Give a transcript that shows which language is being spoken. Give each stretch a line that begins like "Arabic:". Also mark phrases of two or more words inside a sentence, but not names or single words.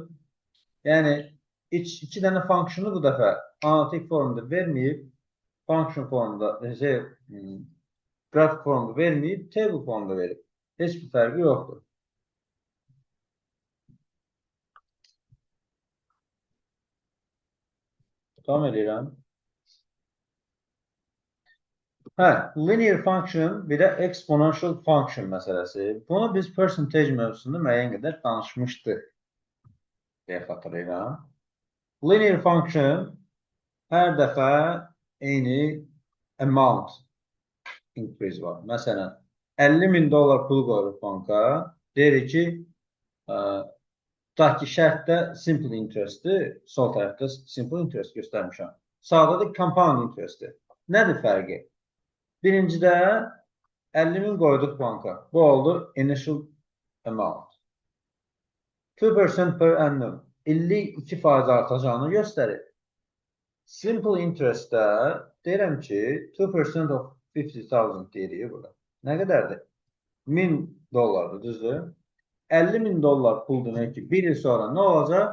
Azerbaijani: Yəni iki dənə funksiyonu bu dəfə analitik formada verməyib, function formada, grafik formada verməyib, table formada verib. Heç bir fərqi yoxdur. Davam edirəm. Hə,
English: linear function
Azerbaijani: bir də
English: exponential function
Azerbaijani: məsələsi. Bunu biz percentage mövzusunda müəyyən qədər danışmışdıq deyə xatırlayıram.
English: Linear function
Azerbaijani: hər dəfə eyni
English: amount increase
Azerbaijani: var. Məsələn, 50.000 dollar pul qoyuruq banka. Deyirik ki, tutaq ki, şərtdə
English: simple interest-dir,
Azerbaijani: sol tərəfdə
English: simple interest
Azerbaijani: göstərmişəm. Sağda da
English: compound interest-dir.
Azerbaijani: Nədir fərqi? Birincidə 50.000 qoyduq banka. Bu oldu
English: initial amount.
Azerbaijani: 2%
English: per annum.
Azerbaijani: İllik 2% artacağını göstərir.
English: Simple interest-də
Azerbaijani: deyirəm ki, 2% of 50,000 deyirik burada. Nə qədərdir? 1000 dollardır, düzdür? 50.000 dollar pul demək ki, 1 il sonra nə olacaq?